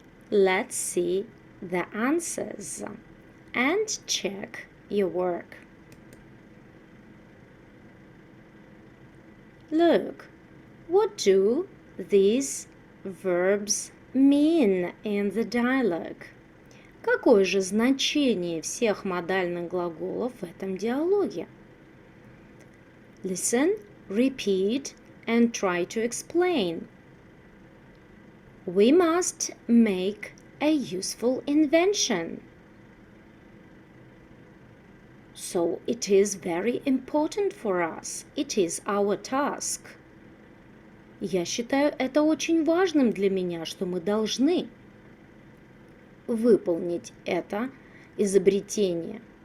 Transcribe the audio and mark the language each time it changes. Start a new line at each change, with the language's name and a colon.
English: Let's see the answers and check your work. Look, what do these verbs mean in the dialogue?
Russian: Какое же значение всех модальных глаголов в этом диалоге?
English: Listen, repeat, and try to explain. We must make a useful invention. So it is very important for us. It is our task.
Russian: Я считаю это очень важным для меня, что мы должны выполнить это изобретение.